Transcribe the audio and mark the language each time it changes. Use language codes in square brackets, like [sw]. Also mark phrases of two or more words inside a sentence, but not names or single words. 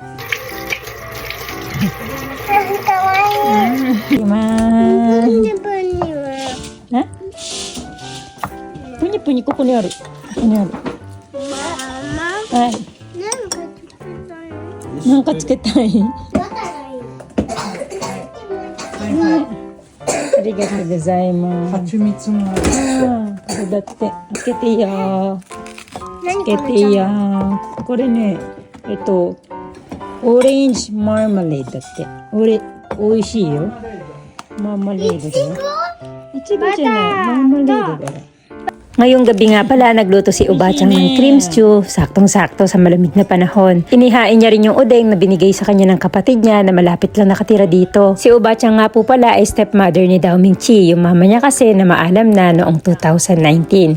[ja] Punyi-punyi, ko ko ni aru. Ni aru. Hai. なんかつけたい。ありがとうございます。蜂蜜もある。これだって開けていいよ。開けていいよ。これね、オレンジマーマレードだって。おいしいよ。マーマレードだよ。いちごじゃない、マーマレードだよ。 [tl] Ngayong gabi nga pala, nagluto si Ubachang ng [en] cream stew, [tl] saktong-sakto sa malamig na panahon. Inihain niya rin yung udeng na binigay sa kanya ng kapatid niya na malapit lang nakatira dito. Si Ubachang nga po pala ay stepmother ni Dao Mingchi, yung mama niya kasi na maalam na noong 2019.